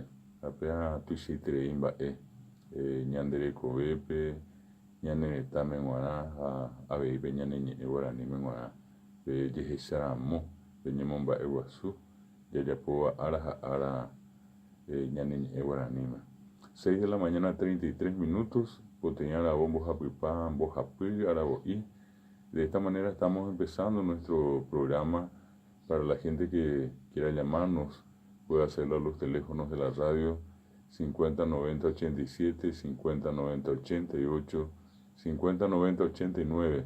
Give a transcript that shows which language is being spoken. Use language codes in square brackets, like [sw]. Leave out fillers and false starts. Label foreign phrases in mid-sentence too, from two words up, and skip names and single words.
[gn] Apea tuichaiterei mba'e ñande rekovépe, ñane retãme g̃uarã ha aveípe ñane ñe'ẽ Guaraníme g̃uarã pe jehecharamo pe ñemomba'eguasu jajapóva ára ha ára ñane ñe'ẽ Guaraníme. [es] 6 de la mañana, 33 minutos. [gn] Poteĩ arabo mbohapypa, mbohapy aravo'i. [es] De esta manera estamos empezando nuestro programa. Para la gente que quiera llamarnos, puede hacerlo a los teléfonos de la radio 509087, 509088, 509089.